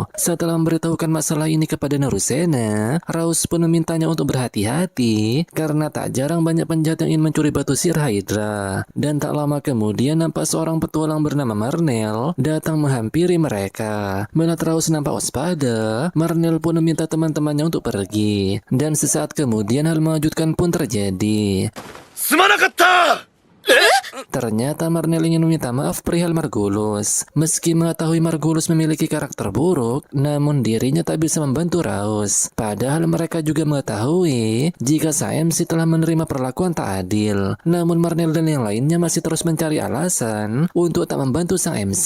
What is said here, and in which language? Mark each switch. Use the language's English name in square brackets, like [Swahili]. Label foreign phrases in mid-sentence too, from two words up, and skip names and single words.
[Indonesian] Setelah memberitahukan masalah ini kepada Narusena, Raus pun memintanya untuk berhati-hati karena tak jarang banyak penjahat yang ingin mencuri batu sihir Hydra. Dan tak lama kemudian nampak seorang petualang bernama Marnel datang menghampiri mereka. Melihat Raus nampak waspada, Marnel pun meminta teman-temannya untuk pergi. Dan sesaat kemudian hal mengejutkan pun terjadi. [Japanese] すまなかった。 [Indonesian] Ternyata Marnel ingin meminta maaf perihal Margulis. Meski mengetahui Margulis memiliki karakter buruk, namun dirinya tak bisa membantu Raus. Padahal mereka juga mengetahui jika sang MC telah menerima perlakuan tak adil. Namun Marnel dan yang lainnya masih terus mencari alasan untuk tak membantu sang MC.